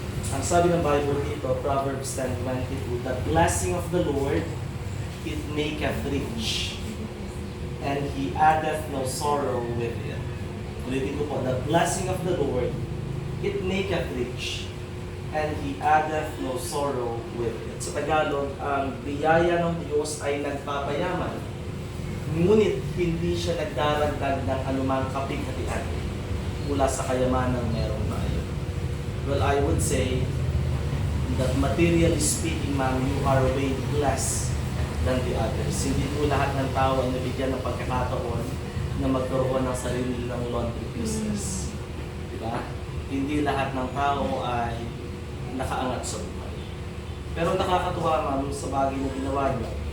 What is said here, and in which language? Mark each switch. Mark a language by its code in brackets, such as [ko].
[tl] Ang sabi ng Bible dito, [en] Proverbs 10:22, the blessing of the Lord, it maketh rich, and He addeth no sorrow with it. [tl] Ulitin ko po, [en] the blessing of the Lord, it maketh rich, and He addeth no sorrow with it. [tl] Sa Tagalog, ang biyaya ng Diyos ay nagpapayaman, ngunit hindi siya nagdaragdag ng anumang kapighatian mula sa kayamanang meron tayo. [en] Well, I would say that materially speaking, ma'am, you are way blessed than the others. [tl] Hindi po lahat ng tao ay nabigyan ng pagkakataon na magkaroon ng sarili nilang laundry business. Diba? Hindi lahat ng tao ay nakaangat sa buhay. Pero nakakatuwa, ma'am, sa bagay na ginawa niyo.